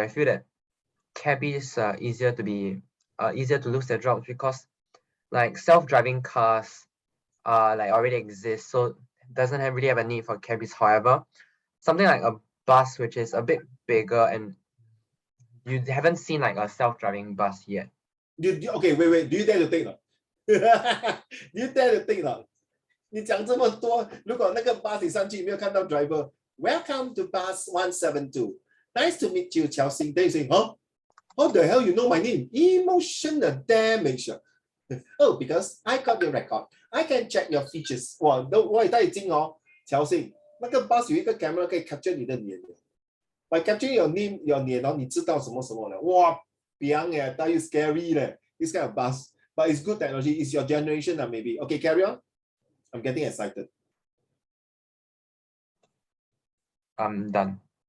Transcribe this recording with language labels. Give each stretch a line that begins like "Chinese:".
English: I feel that cabbies are easier to lose their jobs because like self-driving cars like already exist, so doesn't really have a need for cabbies. However, something like a bus which is a bit bigger and you haven't seen like a self-driving bus yet. Okay, wait. Do you dare to think? Do you dare to think?
Chinese: 你讲这么多，如果那个 bus 你上去没有看到 driver,
English: welcome to bus 172. Nice to meet you, Chelsea. Then you say, huh? How the hell you know my name? Emotional damage. Oh, because I got your record, I can check your features.
Chinese: 哇，我带金哦，乔信，那个 bus 有一个 camera 可以 capture 你的脸的。
English: By capturing your name, your 脸哦，
Chinese: 你知道什么什么了？
English: 哇，biang eh, tell you scary 嘞，this kind of bus. But it's good technology. It's your generation maybe. Okay, carry on. I'm getting excited. I'm done.